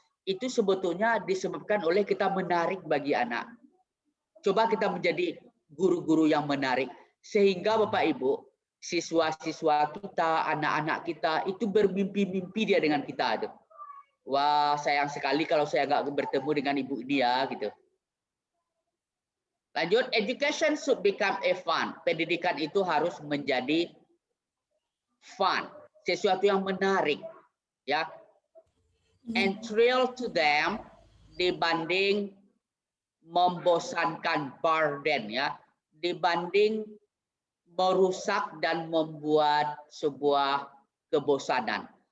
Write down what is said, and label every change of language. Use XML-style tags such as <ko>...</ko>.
<id>Itu sebetulnya disebabkan oleh kita menarik bagi anak. Coba kita menjadi guru-guru yang menarik. Sehingga Bapak Ibu, siswa-siswa kita, anak-anak kita, itu bermimpi-mimpi dia dengan kita. Wah, sayang sekali kalau saya nggak bertemu dengan ibu dia, gitu. Lanjut,</id> <en>education should become a fun.</en> <id>Pendidikan itu harus menjadi fun, sesuatu yang menarik, ya.</id> <en>And thrill to them</en> <id>dibanding membosankan, burden, ya, dibanding merusak dan membuat sebuah kebosanan.</id>